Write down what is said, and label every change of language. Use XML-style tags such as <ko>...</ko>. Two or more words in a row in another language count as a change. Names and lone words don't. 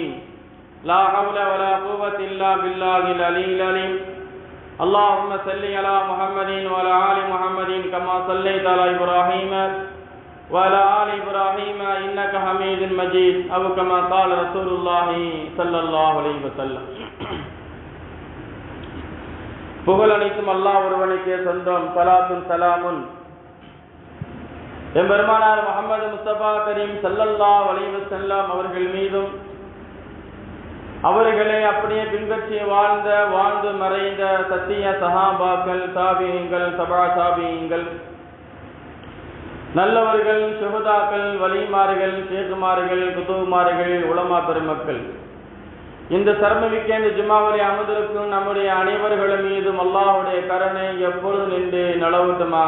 <ar>لا حول ولا قوة إلا بالله العلي العظيم. اللهم صل على محمد وعلى آل محمد كما صليت على إبراهيم وعلى آل إبراهيم إنك حميد مجيد. أو كما قال رسول الله صلى الله عليه وسلم.</ar> <ta>புகழ் அனைத்தும் அல்லாஹ் ஒருவனுக்கே சொந்தம். ஸலாத்தும் ஸலாமுன் எம்பெருமானார் முஹம்மது முஸ்தபா கரீம்</ta> <ar>صلى الله عليه وسلم</ar> <ta>அவர்கள் மீதும் அவர்களை அப்படியே பின்பற்றி வாழ்ந்து மறைந்த சத்திய சஹாபாக்கள், தாபிஈன்கள், தபா தாபிஈன்கள், நல்லவர்கள், சுஹதாக்கள், வலிமார்கள், ஷேகுமார்கள், குதுமார்கள், உலமா பெருமக்கள், இந்த சர்மமிக்க இந்த ஜும்மாவுடைய அமர்ந்திருக்கும் நம்முடைய அனைவர்கள் மீதும் அல்லாஹ்வுடைய கருணை எப்பொழுது நின்று நலவட்டமாக.</ta>